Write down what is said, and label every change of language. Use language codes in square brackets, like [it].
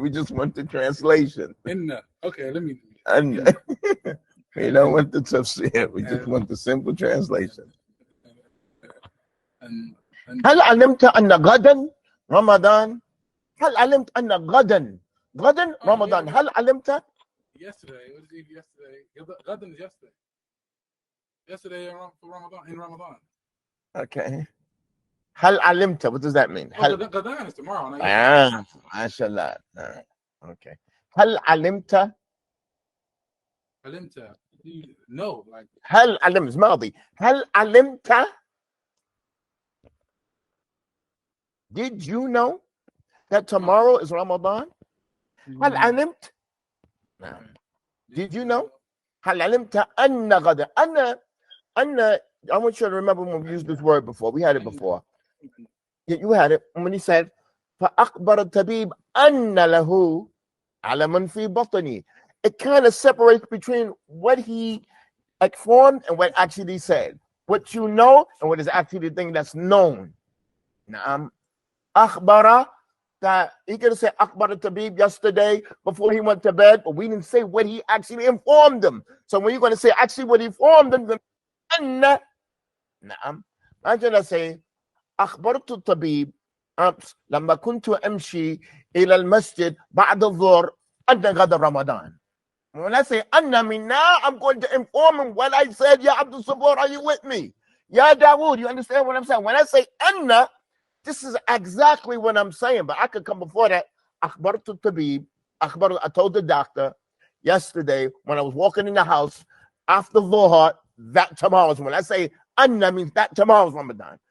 [en] We just want the translation. Okay, let me. We don't want the tafsir. We just want the simple translation. [ar] هل علمت أن غدا رمضان؟ هل علمت أن غدا رمضان؟ هل علمت؟ [en] Yesterday. What did you eat yesterday? Ghadan is yesterday. Yesterday for Ramadan, in Ramadan. Okay. [ar] هل علمت? [en] What does that mean? Ghadan is tomorrow. MashaAllah. Okay. [ar] هل علمت? [en] علمت. No, like. [ar] هل علمت ماضي. هل علمت? [en] Did you know that tomorrow is Ramadan? [ar] هل علمت? [en] No. Did you know? [ar] هل علمت أن غدا أن [en] I want you to remember when we used this word before. We had it before. You had it when he said [ar] فأخبر الطبيب أن له علما في بطني. [en] It kind of separates between what he informed and what actually he said. What you know and what is actually the thing that's known. Now, أخبر, that he could have said Akbar al-Tabib yesterday before he went to bed, but we didn't say what he actually informed them. So when you're going to say actually what he informed them, then نعم. Imagine I say [ar] أخبرت الطبيب أمس لما كنت أمشي إلى المسجد بعد الظهر أن غدا رمضان. [en] When I say Anna, mean now I'm going to inform him what I said. Ya Abdul Sabur, are you with me? Ya Dawood, you understand what I'm saying? When I say Anna, this is exactly what I'm saying, but I could come before that. [ar] أخبرت الطبيب, [en] I told the doctor yesterday when I was walking in the house after Dhuhr, that tomorrow's when I say Anna means that tomorrow's Ramadan.